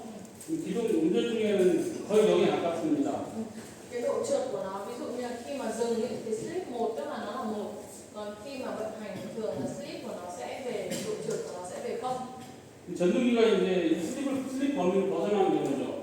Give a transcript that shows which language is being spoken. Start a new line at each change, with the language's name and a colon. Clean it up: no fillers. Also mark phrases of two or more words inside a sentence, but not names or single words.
Korean: 기존 운전 중에는 거의 0에 가깝습니다.
Vietnamese: cái độ trượt của nó, ví dụ như là khi mà dừng ấy, thì slip 1 tức là nó là 1, còn khi mà vận hành thường là slip của nó sẽ về, độ trượt của nó sẽ về 0.
Korean: 전동기가 이제 이 슬립 범위를 벗어나는 경우죠.